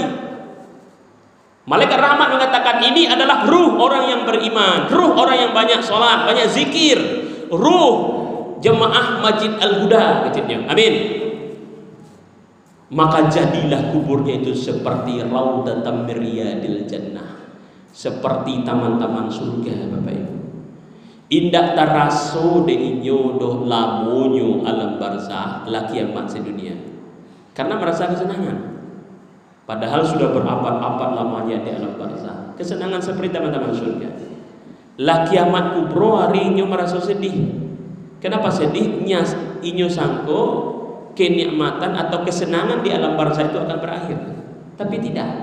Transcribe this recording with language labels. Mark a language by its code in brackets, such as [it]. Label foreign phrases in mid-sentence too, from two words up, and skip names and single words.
[id] Malaikat rahmat mengatakan, ini adalah ruh orang yang beriman, ruh orang yang banyak sholat, banyak zikir, ruh jemaah Masjid Al-Huda, kecilnya. Amin. Maka jadilah kuburnya itu seperti [ar] raudatan min riyadil jannah, [id] seperti taman-taman surga, Bapak Ibu. [min] Indak taraso de inyo doh lamonyo alam barzah la kiamat sedunia, karena merasa kesenangan, [id] padahal sudah berabad-abad lamanya di alam barzah. Kesenangan seperti taman-taman surga. La kiamat kubro hari inyo merasa sedih. Kenapa sedihnya? [min] Inyo sangko [id] kenikmatan atau kesenangan di alam barzah itu akan berakhir, tapi tidak.